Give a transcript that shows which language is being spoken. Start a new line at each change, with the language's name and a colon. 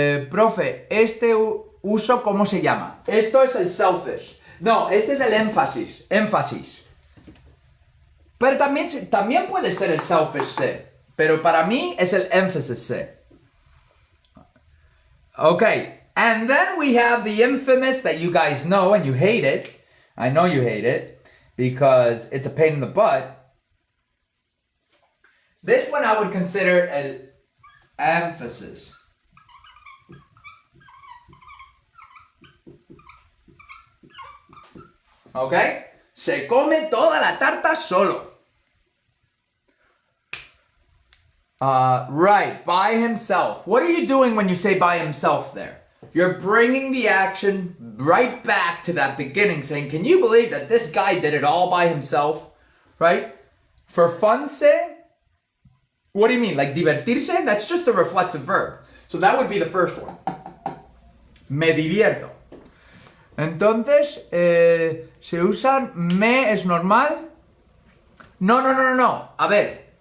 Spanish: Profe, este uso, ¿cómo se llama? Esto es el selfish. No, este es el énfasis. Pero también puede ser el selfish C. Pero para mí es el emphasis C.
English: Okay, and then we have the infamous that you guys know and you hate it. I know you hate it because it's a pain in the butt. This one I would consider an emphasis.
Spanish: Okay? Se come toda la tarta solo.
English: Right, by himself. What are you doing when you say by himself there? You're bringing the action right back to that beginning, saying, can you believe that this guy did it all by himself? Right? For fun's sake? What do you mean? Like divertirse? That's just a reflexive verb. So that would be the first one.
Spanish: Me divierto. Entonces, ¿se usan me es normal? No. A ver.